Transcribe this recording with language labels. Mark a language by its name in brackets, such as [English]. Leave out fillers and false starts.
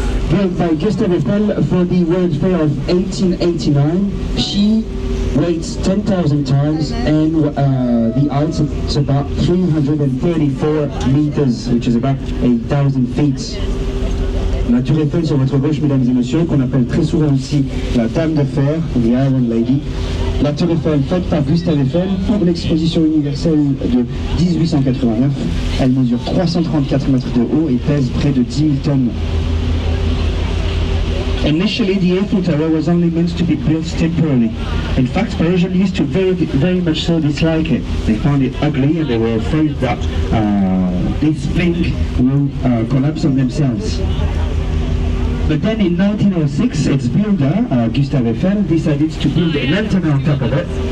[English] Built by Gustave Eiffel for the World Fair of 1889, she weighs 10,000 tons and the height is about 334 meters, which is about 8,000 feet. [French] La tour Eiffel sur votre gauche, mesdames et messieurs, qu'on appelle très souvent aussi la Dame de Fer, the Iron Lady. La tour Eiffel faite par Gustave Eiffel pour l'exposition universelle de 1889. Elle mesure 334 mètres de haut et pèse près de 10 000 tonnes. [English] Initially, the Eiffel Tower was only meant to be built temporarily. In fact, Parisians used to very much so dislike it. They found it ugly and they were afraid that this thing will collapse on themselves. But then in 1906, its builder, Gustave Eiffel, decided to build an antenna on top of it.